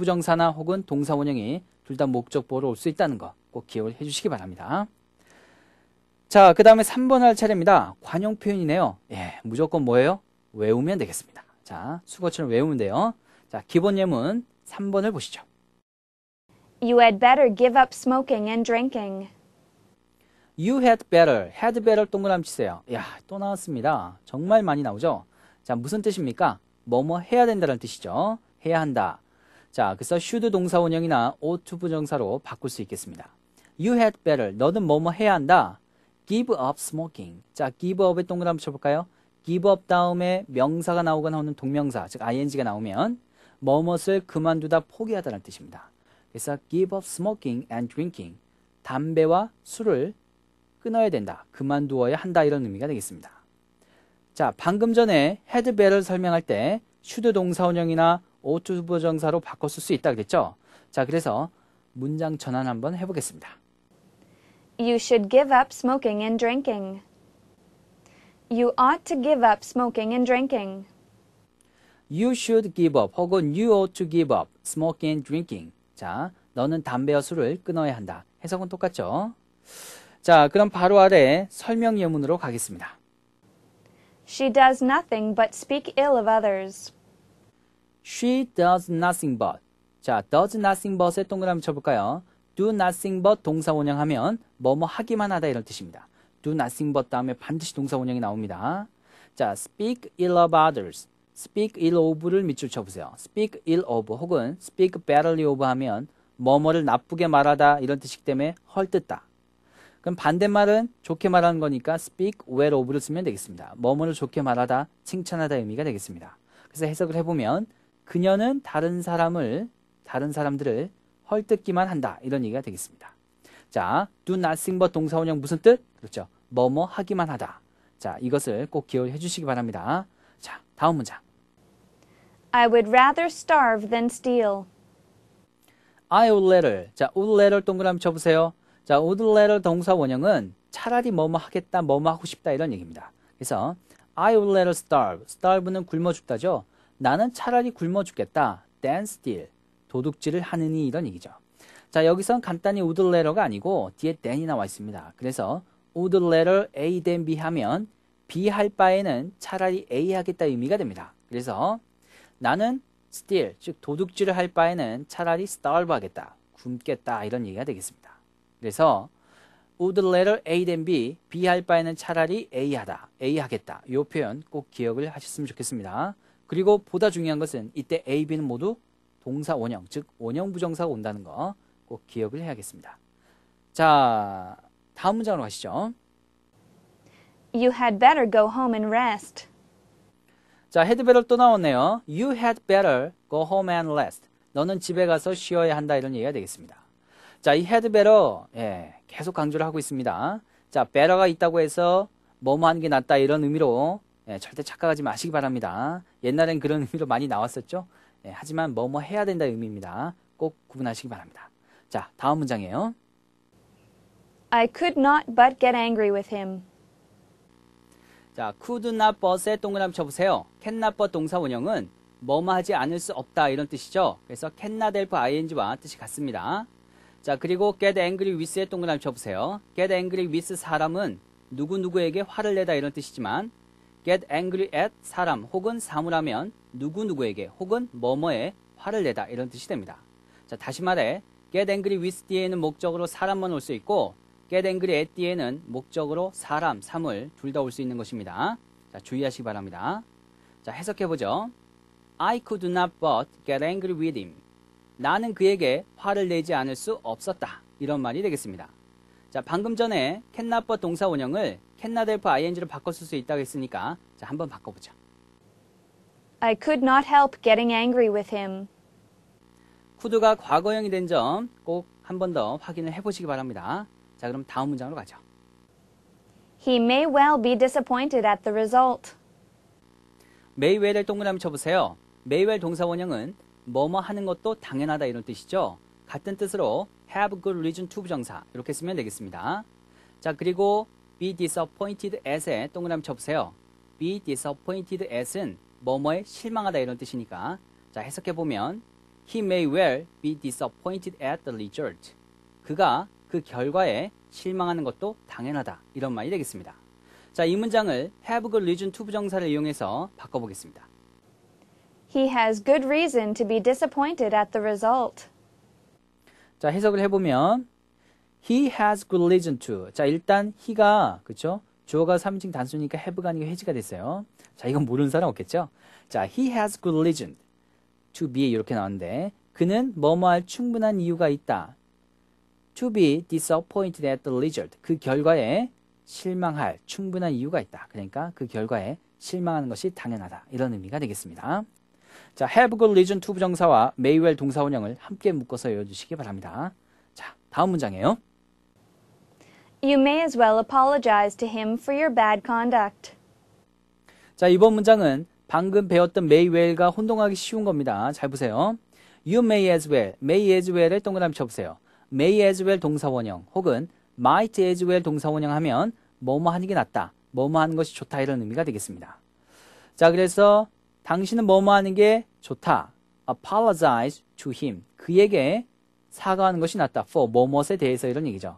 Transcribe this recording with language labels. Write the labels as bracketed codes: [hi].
[ko] 투부정사나 혹은 동사 원형이 둘 다 목적보호로 올 수 있다는 거 꼭 기억을 해주시기 바랍니다. 자, 그 다음에 3번 할 차례입니다. 관용 표현이네요. 예, 무조건 뭐예요? 외우면 되겠습니다. 자, 수거처럼 외우면 돼요. 자, 기본 예문 3번을 보시죠. [en] You had better give up smoking and drinking. You had better [ko] 동그라미 치세요. 야, 또 나왔습니다. 정말 많이 나오죠? 자, 무슨 뜻입니까? 뭐뭐 해야 된다는 뜻이죠. 해야 한다. 자, 그래서 should 동사 원형이나 ought to 부정사로 바꿀 수 있겠습니다. [en] You had better, [ko] 너는 뭐뭐 해야 한다. [en] Give up smoking. [ko] 자, give up에 동그라미 쳐볼까요? give up 다음에 명사가 나오거나 하는 동명사, 즉 ing가 나오면 뭐뭇을 그만두다 포기하다는 뜻입니다. [en] 그래서 give up smoking and drinking. [ko] 담배와 술을 끊어야 된다. 그만두어야 한다. 이런 의미가 되겠습니다. 자, 방금 전에 had better 설명할 때 should 동사 원형이나 ought to 부정사로 바꿨을 수 있다 그랬죠? 자, 그래서 문장 전환 한번 해보겠습니다. [en] You should give up smoking and drinking. You ought to give up smoking and drinking. You should give up 혹은 you ought to give up smoking and drinking. [ko] 자, 너는 담배와 술을 끊어야 한다. 해석은 똑같죠? 자, 그럼 바로 아래 설명 예문으로 가겠습니다. [en] She does nothing but speak ill of others. She does nothing but. [ko] 자, does nothing but에 동그라미 쳐볼까요? do nothing but 동사 원형하면 뭐뭐 하기만 하다 이런 뜻입니다. do nothing but 다음에 반드시 동사 원형이 나옵니다. 자, [en] speak ill of others. [ko] speak ill of를 밑줄 쳐보세요. speak ill of 혹은 speak badly of 하면 뭐뭐를 나쁘게 말하다 이런 뜻이기 때문에 헐뜯다. 그럼 반대말은 좋게 말하는 거니까 speak well of를 쓰면 되겠습니다. 뭐뭐를 좋게 말하다, 칭찬하다 의미가 되겠습니다. 그래서 해석을 해보면 그녀는 다른 사람들을 헐뜯기만 한다. 이런 얘기가 되겠습니다. 자, do nothing but 동사 원형 무슨 뜻? 그렇죠. 뭐뭐 하기만 하다. 자, 이것을 꼭 기억해 주시기 바랍니다. 자, 다음 문장. [en] I would rather starve than steal. I would rather. [ko] 자, would rather 동그라미 쳐보세요. 자, would rather 동사 원형은 차라리 뭐뭐 하겠다, 뭐뭐 하고 싶다 이런 얘기입니다. [en] 그래서 I would rather starve. [ko] starve는 굶어 죽다죠. 나는 차라리 굶어 죽겠다. [en] than steal. [ko] 도둑질을 하느니 이런 얘기죠. 자, 여기선 간단히 would rather가 아니고 뒤에 than이 나와 있습니다. 그래서 would rather A than B 하면 B 할 바에는 차라리 A 하겠다 의미가 됩니다. 그래서 나는 steal, 즉 도둑질을 할 바에는 차라리 starve 하겠다. 굶겠다 이런 얘기가 되겠습니다. 그래서 would rather A than B, B 할 바에는 차라리 A 하다, A 하겠다. 이 표현 꼭 기억을 하셨으면 좋겠습니다. 그리고 보다 중요한 것은 이때 A, B는 모두 동사 원형, 즉 원형 부정사가 온다는 거 꼭 기억을 해야겠습니다. 자, 다음 문장으로 가시죠. [en] You had better go home and rest. 자, had better [ko] 또 나왔네요. [en] You had better go home and rest. [ko] 너는 집에 가서 쉬어야 한다 이런 얘기가 되겠습니다. 자, 이 had better 계속 강조를 하고 있습니다. 자, better가 있다고 해서 뭐뭐 하는 게 낫다 이런 의미로 절대 착각하지 마시기 바랍니다. 옛날엔 그런 의미로 많이 나왔었죠. 하지만 뭐뭐 해야 된다 의미입니다. 꼭 구분하시기 바랍니다. 자, 다음 문장이에요. [en] I could not but get angry with him. [ko] 자, could not but에 동그라미 쳐보세요. can not but 동사 원형은 뭐뭐 하지 않을 수 없다 이런 뜻이죠. 그래서 can not help ing와 뜻이 같습니다. 자, 그리고 get angry with에 동그라미 쳐보세요. get angry with 사람은 누구누구에게 화를 내다 이런 뜻이지만 get angry at 사람 혹은 사물하면 누구누구에게 혹은 뭐뭐에 화를 내다 이런 뜻이 됩니다. 자, 다시 말해 get angry with 뒤에는 목적으로 사람만 올 수 있고 get angry at 뒤에는 목적으로 사람, 사물 둘 다 올 수 있는 것입니다. 자, 주의하시기 바랍니다. 자, 해석해보죠. [en] I could not but get angry with him. [ko] 나는 그에게 화를 내지 않을 수 없었다. 이런 말이 되겠습니다. 자, 방금 전에 can not but 동사 원형을 can not help ing로 바꿨을 수 있다고 했으니까 자, 한번 바꿔보죠. [en] I could not help getting angry with him. [ko] could가 과거형이 된 점 꼭 한 번 더 확인을 해보시기 바랍니다. 자, 그럼 다음 문장으로 가죠. [en] He may well be disappointed at the result. [ko] may well을 동그라미 쳐보세요. may well 동사 원형은 뭐뭐 하는 것도 당연하다 이런 뜻이죠. 같은 뜻으로 have good reason to 부정사 이렇게 쓰면 되겠습니다. 자, 그리고 be disappointed at에 동그라미 쳐보세요. be disappointed at은 뭐뭐에 실망하다 이런 뜻이니까 자, 해석해보면 [en] he may well be disappointed at the result. [ko] 그가 그 결과에 실망하는 것도 당연하다 이런 말이 되겠습니다. 자, 이 문장을 have good reason to 부정사를 이용해서 바꿔보겠습니다. [en] He has good reason to be disappointed at the result. 자, [ko] 해석을 해보면 [en] he has good reason to. [ko] 자, 일단 he가 그쵸? 주어가 3인칭 단수니까 have가 아니고 has가 됐어요. 자, 이건 모르는 사람 없겠죠? 자, [en] he has good reason to be [ko] 이렇게 나왔는데 그는 뭐뭐 할 충분한 이유가 있다. [en] to be disappointed at the result. [ko] 그 결과에 실망할 충분한 이유가 있다. 그러니까 그 결과에 실망하는 것이 당연하다. 이런 의미가 되겠습니다. 자, have good reason to 부정사와 may well 동사 원형을 함께 묶어서 외워주시기 바랍니다. 자, 다음 문장이에요. [en] You may as well apologize to him for your bad conduct. [ko] 자, 이번 문장은 방금 배웠던 may well과 혼동하기 쉬운 겁니다. 잘 보세요. [en] You may as well에 [ko] 동그라미 쳐보세요. may as well 동사 원형 혹은 might as well 동사 원형 하면 뭐뭐 하는 게 낫다. 뭐뭐 하는 것이 좋다 이런 의미가 되겠습니다. 자, 그래서 당신은 뭐뭐 하는 게 좋다. [en] apologize to him. [ko] 그에게 사과하는 것이 낫다. for 뭐뭐에 대해서 이런 얘기죠.